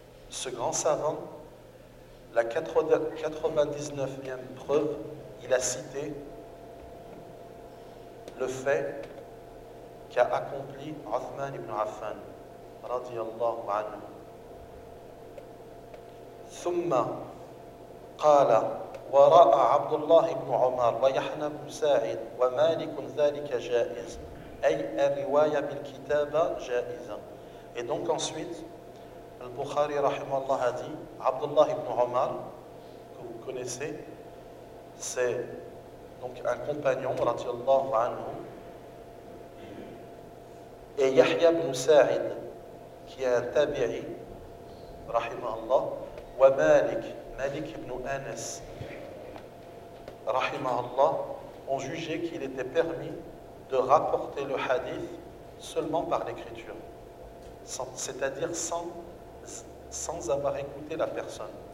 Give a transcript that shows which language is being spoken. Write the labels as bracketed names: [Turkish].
[French] ce grand savant, la 99e preuve, il a cité le fait qu'a accompli Othman ibn Affan, radiallahu anhu. [Arabic] ثم قال وراء عبد الله بن عمر ويحنى بن ساعد ومالك ذلك جائز أي الرواية بالكتابة جائزة. [French] Et donc ensuite, Al-Bukhari rahimahullah a dit, عبد الله بن عمر, que vous connaissez, c'est donc un compagnon, رضي الله عنه, et يحيى بن ساعد, qui est un tabi'i, rahimahullah, Malik, Malik ibn Anas, rahimahullah, ont jugé qu'il était permis de rapporter le hadith seulement par l'écriture, c'est-à-dire sans avoir écouté la personne.